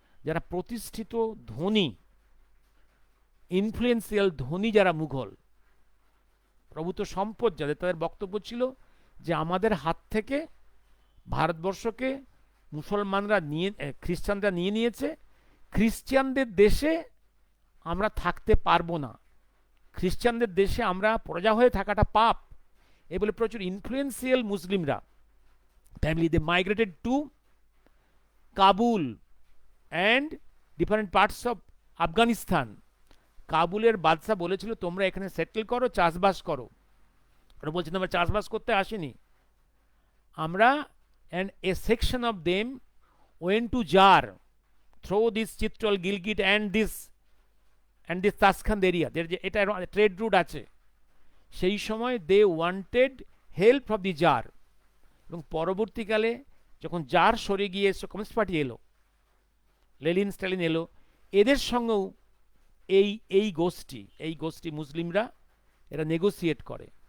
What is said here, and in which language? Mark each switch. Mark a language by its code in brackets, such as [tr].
[bn] যারা প্রতিষ্ঠিত ধনী, ইনফ্লুয়েন্সিয়াল ধনী যারা মুঘল, প্রভূত সম্পদ যাদের, তাদের বক্তব্য ছিল যে আমাদের হাত থেকে ভারতবর্ষকে মুসলমানরা নিয়ে, খ্রিস্টানরা নিয়ে নিয়েছে, খ্রিস্টানদের দেশে আমরা থাকতে পারবো না, খ্রিস্টানদের দেশে আমরা প্রজা হয়ে থাকাটা পাপ। এ বলে প্রচুর ইনফ্লুয়েন্সিয়াল মুসলিমরা family, [en] They migrated to Kabul and different parts of Afghanistan. [bn] কাবুলের বাদশাহ বলেছিল তোমরা এখানে সেটেল করো, চাষবাস করো। ওরা বলছে আমরা চাষবাস করতে আসিনি, আমরা, [en] and a section of them went to Jar through this Chitral, Gilgit and this Taskand area, [bn] এটা ট্রেড রুট আছে। সেই সময় [en] they wanted help from the tsar, [bn] এবং পরবর্তীকালে যখন জার সরে গিয়ে কমিউনিস্ট পার্টি এলো, লেনিন স্টালিন এলো, এদের সঙ্গেও এই গোষ্ঠী মুসলিমরা এরা নেগোসিয়েট করে।